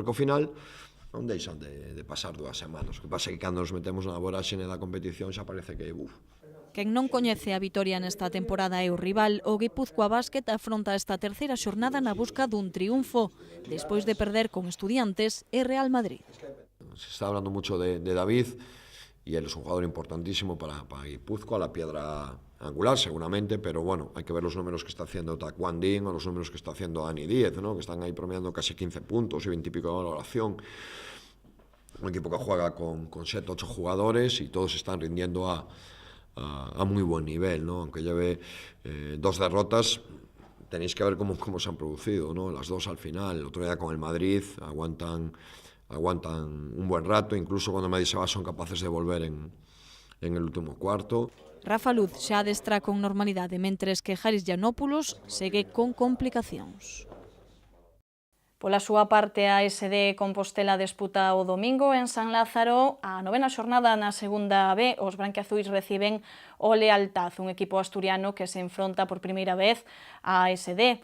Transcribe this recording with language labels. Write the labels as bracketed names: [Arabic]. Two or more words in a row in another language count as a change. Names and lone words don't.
[Galician] Porque ao final non deixan de pasar 2 semanas. O que pasa é que cando nos metemos na voraxene da competición xa parece que, Quen non coñece a vitoria nesta temporada é o rival. O Guipúzcoa Basket afronta esta terceira xornada na busca dun triunfo, despois de perder con Estudiantes e Real Madrid. [Spanish] Se está hablando mucho de David, y él es un jugador importantísimo para Guipúzcoa, la piedra angular seguramente, pero bueno, hay que ver los números que está haciendo Taquan Din o los números que está haciendo Dani Díez, ¿no? Que están ahí promediando casi 15 puntos y 20 y pico de valoración. Un equipo que juega con 7 8 jugadores y todos están rindiendo a muy buen nivel, ¿no? Aunque lleve 2 derrotas, tenéis que ver cómo se han producido, ¿no? Las 2 al final, el otro día con el Madrid, aguantan un buen rato, incluso cuando Madrid se va son capaces de volver en el último cuarto. [Galician] Rafa Luz xa adestra con normalidade, mentres que Haris Giannopoulos segue con complicacións. Pola súa parte, a SD Compostela disputa o domingo en San Lázaro a 9ª xornada na segunda B. Os branquiazuis reciben o Lealtad, un equipo asturiano que se enfronta por primeira vez a SD.